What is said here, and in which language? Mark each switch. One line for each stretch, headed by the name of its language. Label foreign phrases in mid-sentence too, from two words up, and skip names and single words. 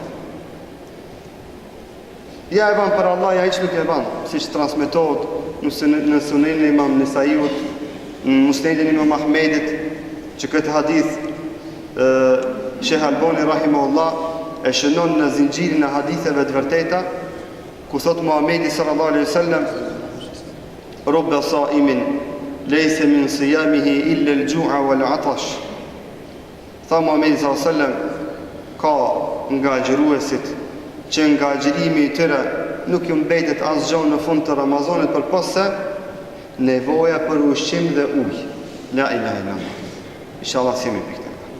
Albanian: Ja e ban për Allah, ja hiç nuk e ban, siç transmetohet në Sunenin e Imam Nisaiut, në Musnedin e Imam Ahmedit, që këtë hadith Sheikh Albani rahimahullah e shënon në zinxhirin e haditheve të vërteta, ku thot Muhamedi
Arabic: صلى الله عليه وسلم: "رب صائم ليس من صيامه إلا الجوع والعطش."
Albanian: Tha Muhamedi
Arabic: صلى الله عليه وسلم,
Albanian: ka nga agjëruesit që nga agjërimi i tyre nuk ju mbetet asgjë në fund të Ramazanit përpos se nevoja për ushqim dhe ujë.
Arabic: لا إله إلا الله. إن شاء الله si me pikë.